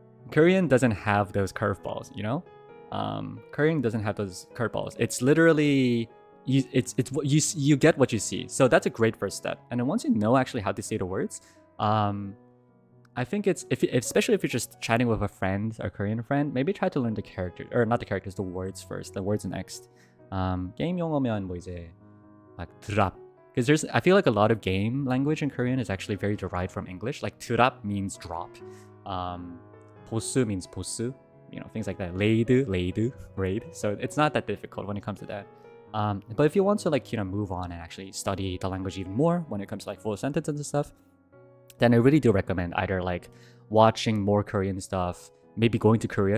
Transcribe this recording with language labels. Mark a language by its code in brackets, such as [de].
[en] Korean doesn't have those curveballs, you know? Korean doesn't have those curveballs. It's literally you get what you see. So that's a great first step. And then once you know actually how to say the words, I think especially if you're just chatting with a friend, a Korean friend, maybe try to learn the character, or not the characters, the words first. The words next. [ko] 게임 용어면 뭐 이제 like 드랍. [en] Because I feel like a lot of game language in Korean is actually very derived from English. Like 드랍 means drop. 보스 means 보스. You know, things like that. Raid. So it's not that difficult when it comes to that. But if you want to like, you know, move on and actually study the language even more when it comes to like full sentences and stuff, then I really do recommend either like watching more Korean stuff, maybe going to Korea.